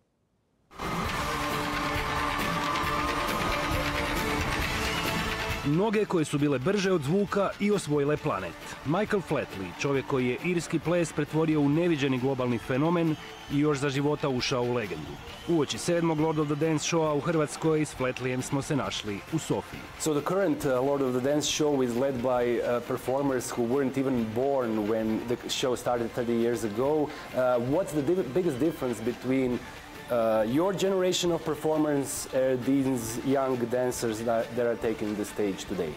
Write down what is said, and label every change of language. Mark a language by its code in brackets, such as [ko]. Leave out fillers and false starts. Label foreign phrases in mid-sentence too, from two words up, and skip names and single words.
[hr] Noge koje su bile brže od zvuka i osvojile planet. Michael Flatley, čovjek koji je irski ples pretvorio u neviđeni globalni fenomen i još za života ušao u legendu. Uoči 7. Lord of the Dance showa u Hrvatskoj s Flatleyem smo se našli u Sofiji. [en] So the current Lord of the Dance show is led by performers who weren't even born when the show started 30 years ago. What's the biggest difference between your generation of performers, these young dancers that are taking the stage today?